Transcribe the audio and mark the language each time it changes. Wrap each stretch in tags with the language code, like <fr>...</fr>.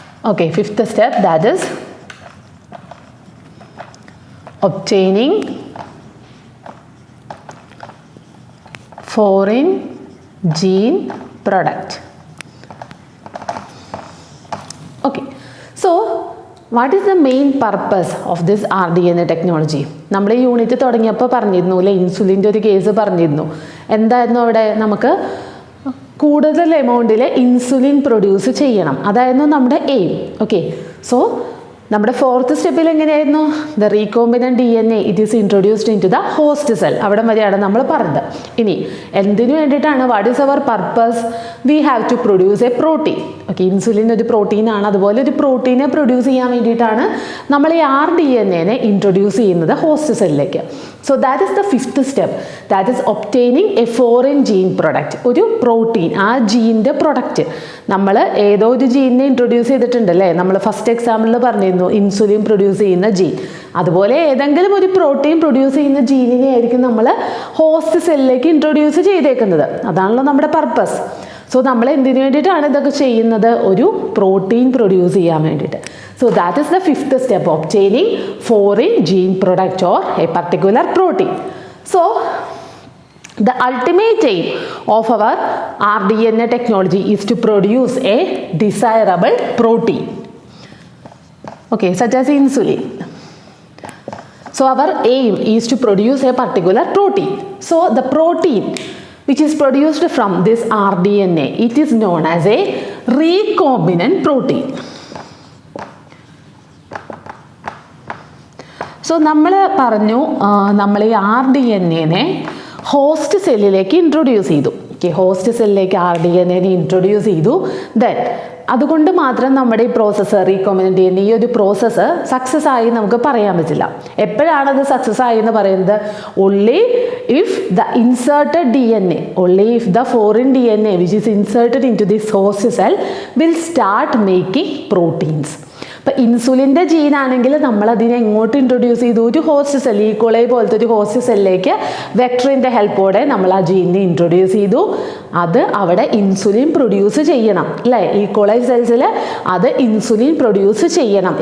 <en>Okay, 5th step, that is obtaining foreign gene product. Okay, so what is the main purpose of this RDNA technology?</en> <ml>നമ്മൾ ഈ unit തുടങ്ങിയപ്പോൾ പറഞ്ഞിരുന്നു അല്ലേ, ഇൻസുലിൻ്റെ ഒരു case പറഞ്ഞിരുന്നു. എന്തായിരുന്നു അവിടെ? നമുക്ക് കൂടുതൽ എമൗണ്ടിൽ ഇൻസുലിൻ പ്രൊഡ്യൂസ് ചെയ്യണം, അതായിരുന്നു നമ്മുടെ എയിം. ഓക്കെ, സോ നമ്മുടെ 4th സ്റ്റെപ്പിൽ എങ്ങനെയായിരുന്നു?</ml> <en>The recombinant DNA it is introduced in to the host cell.</en> <ml>അവിടെ വരെയാണ് നമ്മൾ പറഞ്ഞത്. ഇനി എന്തിനു വേണ്ടിയിട്ടാണ്?</ml> <en>What is our purpose? We have to produce a protein. Okay,</en> <ml>insulin ഒരു പ്രോട്ടീനാണ്. അതുപോലെ ഒരു പ്രോട്ടീനെ പ്രൊഡ്യൂസ് ചെയ്യാൻ വേണ്ടിയിട്ടാണ് നമ്മൾ ഈ RDNA ഇൻട്രൊഡ്യൂസ് ചെയ്യുന്നത് host സെല്ലിലേക്ക്.</ml> <en>So that is the 5th step, that is obtaining a foreign gene product.</en> <ml>ഒരു പ്രോട്ടീൻ, ആ ജീൻ്റെ പ്രൊഡക്റ്റ്. നമ്മൾ ഏതോ ഒരു ജീനിനെ ഇൻട്രൊഡ്യൂസ് ചെയ്തിട്ടുണ്ട് അല്ലേ, നമ്മൾ ഫസ്റ്റ് എക്സാമ്പിളിൽ പറഞ്ഞിരുന്നു ഇൻസുലിൻ പ്രൊഡ്യൂസ് ചെയ്യുന്ന ജീൻ. അതുപോലെ ഏതെങ്കിലും ഒരു പ്രോട്ടീൻ പ്രൊഡ്യൂസ് ചെയ്യുന്ന ജീനിനെ ആയിരിക്കും നമ്മൾ ഹോസ്റ്റ് സെല്ലിലേക്ക് ഇൻട്രൊഡ്യൂസ് ചെയ്തേക്കുന്നത്. അതാണല്ലോ നമ്മുടെ പർപ്പസ്. സോ നമ്മൾ എന്തിനു വേണ്ടിയിട്ടാണ് ഇതൊക്കെ ചെയ്യുന്നത്? ഒരു പ്രോട്ടീൻ പ്രൊഡ്യൂസ് ചെയ്യാൻ വേണ്ടിയിട്ട്.</ml> <en>So that is the 5th step, obtaining foreign gene product or a particular protein. So the ultimate aim of our RDNA technology is to produce a desirable protein, okay, such as insulin. So our aim is to produce a particular protein. So the protein which is produced from this RDNA, it is known as a recombinant protein.</en> <ml>So നമ്മൾ പറഞ്ഞു, നമ്മൾ ഈ RDNA host സെല്ലിലേക്ക് introduce ചെയ്തു. Okay, host സെല്ലിലേക്ക് RDNA introduce ചെയ്തു. Then അതുകൊണ്ട് മാത്രം നമ്മുടെ ഈ പ്രോസസ്സ് റീകോമ്പിനന്റ് DNA, ഈ ഒരു പ്രോസസ്സ് സക്സസ് ആയി നമുക്ക് പറയാൻ പറ്റില്ല. എപ്പോഴാണത് സക്സസ് ആയി എന്ന് പറയുന്നത്?</ml> <en>only if the inserted DNA, only if the foreign DNA which is inserted into this host cell will start making proteins.</en> <ml>ഇപ്പം ഇൻസുലിൻ്റെ ജീനാണെങ്കിൽ നമ്മളതിനെ എങ്ങോട്ട് ഇൻട്രൊഡ്യൂസ് ചെയ്തു? ഒരു ഹോസ്റ്റ് സെൽ, ഈക്വളൈ പോലത്തെ ഒരു ഹോസ്റ്റ് സെല്ലിലേക്ക് വെക്ടറിൻ്റെ ഹെൽപ്പോടെ നമ്മൾ ആ ജീനിനെ ഇൻട്രൊഡ്യൂസ് ചെയ്തു. അത് അവിടെ ഇൻസുലിൻ പ്രൊഡ്യൂസ് ചെയ്യണം അല്ലേ? ഈക്വളൈ സെൽസിൽ അത് ഇൻസുലിൻ പ്രൊഡ്യൂസ് ചെയ്യണം.</ml>